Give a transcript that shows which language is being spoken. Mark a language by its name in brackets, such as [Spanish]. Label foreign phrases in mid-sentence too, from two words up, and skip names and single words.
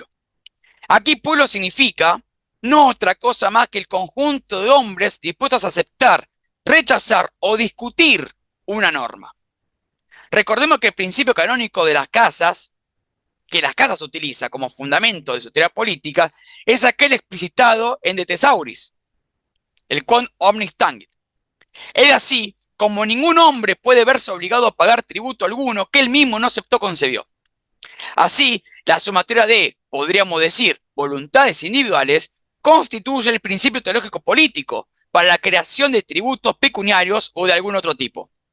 [Spanish] Aquí pueblo significa no otra cosa más que el conjunto de hombres dispuestos a aceptar, rechazar o discutir una norma. Recordemos que el principio canónico de las casas, que las casas utiliza como fundamento de su teoría política, es aquel explicitado en De Thesauris, el [Latin] quod omnis tangit. [Spanish] Es así como ningún hombre puede verse obligado a pagar tributo alguno que él mismo no aceptó concebió. Así, la sumatoria de, podríamos decir, voluntades individuales, constituye el principio teológico político para la creación de tributos pecuniarios o de algún otro tipo.